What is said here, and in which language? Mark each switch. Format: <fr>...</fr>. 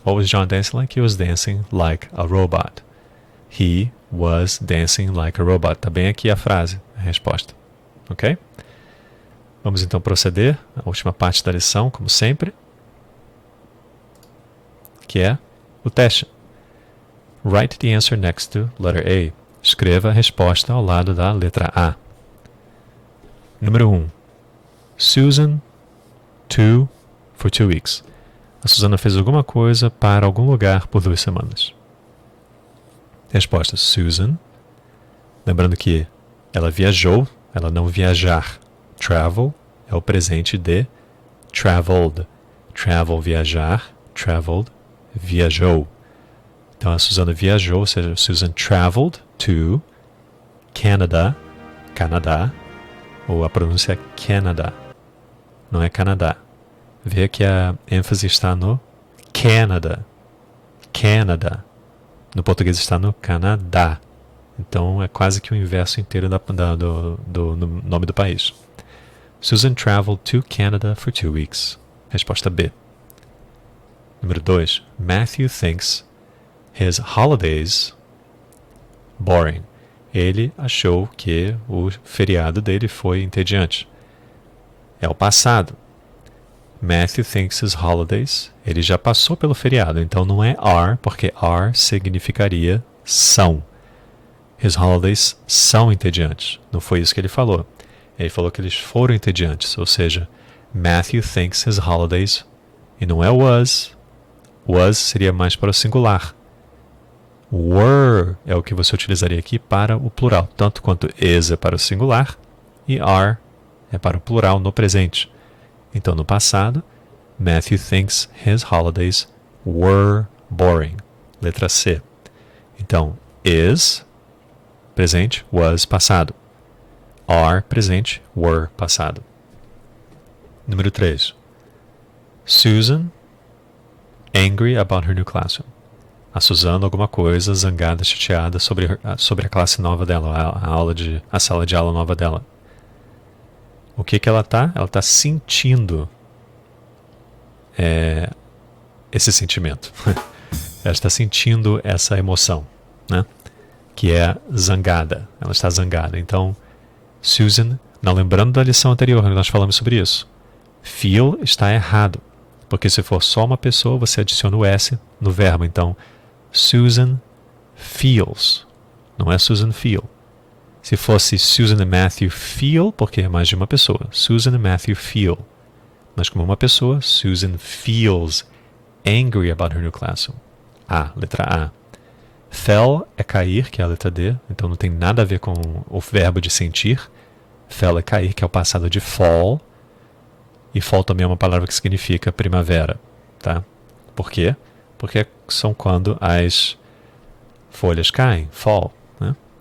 <en>What was John dancing like? He was dancing like a robot. He was dancing like a robot.</en> <pt>Está bem aqui a frase, a resposta. Ok? Vamos então proceder à última parte da lição, como sempre, que é o teste.</pt> <en>Write the answer next to letter A.</en> <pt>Escreva a resposta ao lado da letra A. Número 1.</pt> <en>Susan for 2 weeks.</en> <pt>A Susana fez alguma coisa para algum lugar por 2 semanas. Resposta: Susan. Lembrando que ela viajou, ela não viajar. Travel é o presente de traveled. Travel, viajar. Traveled, viajou. Então a Susana viajou, ou seja,</pt> <en>Susan traveled to Canada,</en> <pt>ou a pronúncia é Canada, não é Canadá. Vê que a ênfase está no Canada. No português está no Canadá. Então é quase que o inverso inteiro do nome do país.</pt> <en>Susan traveled to Canada for 2 weeks.</en> <pt>Resposta B. Número 2.</pt> <en>Matthew thinks his holidays boring.</en> <pt>Ele achou que o feriado dele foi entediante. É o passado.</pt> <en>Matthew thinks his holidays.</en> <pt>Ele já passou pelo feriado, então não é are, porque are significaria são.</pt> <en>His holidays</en> <pt>são entediantes. Não foi isso que ele falou. Ele falou que eles foram entediantes, ou seja,</pt> <en>Matthew thinks his holidays,</en> <pt>e não é was. Was seria mais para o singular. Were é o que você utilizaria aqui para o plural, tanto quanto is é para o singular e are é para o plural no presente. Então, no passado,</pt> <en>Matthew thinks his holidays were boring.</en> <pt>Letra C. Então, is, presente, was, passado. Are, presente, were, passado. Número 3.</pt> <en>Susan, angry about her new classroom.</en> <pt>A Susana alguma coisa, zangada, chateada sobre a classe nova dela, a sala de aula nova dela. O que ela está? Ela está sentindo esse sentimento. Ela está sentindo essa emoção, né? Que é zangada. Ela está zangada. Então, Susan, não lembrando da lição anterior, nós falamos sobre isso. Feel está errado. Porque se for só uma pessoa, você adiciona o S no verbo. Então,</pt> <en>Susan feels.</en> <pt>Não é</pt> <en>Susan feel.</en> <pt>Se fosse Susan e Matthew feel, porque é mais de uma pessoa. Susan e Matthew feel. mas como uma pessoa.</pt> <en>Susan feels angry about her new classroom.</en> <pt>A, letra A. Fell é cair, que é a letra D, então não tem nada a ver com o verbo de sentir. Fell é cair, que é o passado de fall. E fall também é uma palavra que significa primavera, tá? Por quê? Porque são quando as folhas caem, fall, né?</pt>